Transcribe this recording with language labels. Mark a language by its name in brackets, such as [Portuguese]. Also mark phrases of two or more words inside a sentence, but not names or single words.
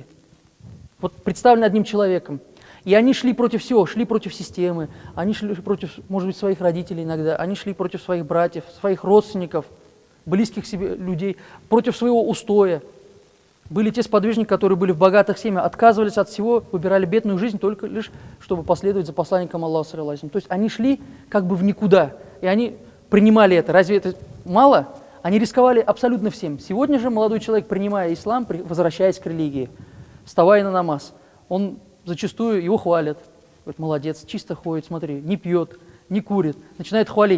[Russian] Вот представлена одним человеком. И они шли против всего, шли против системы, они шли против, может быть, своих родителей иногда, они шли против своих братьев, своих родственников, близких себе людей, против своего устоя. Были те сподвижники, которые были в богатых семьях, отказывались от всего, выбирали бедную жизнь только лишь, чтобы последовать за посланником Аллаха, [Arabic] صلى الله عليه وسلم. [Russian] То есть они шли как бы в никуда, и они принимали это. Разве это мало? Они рисковали абсолютно всем. Сегодня же молодой человек, принимая ислам, возвращаясь к религии, вставая на намаз, он зачастую его хвалят. Говорит, молодец, чисто ходит, смотри, не пьет, не курит, начинает хвалить.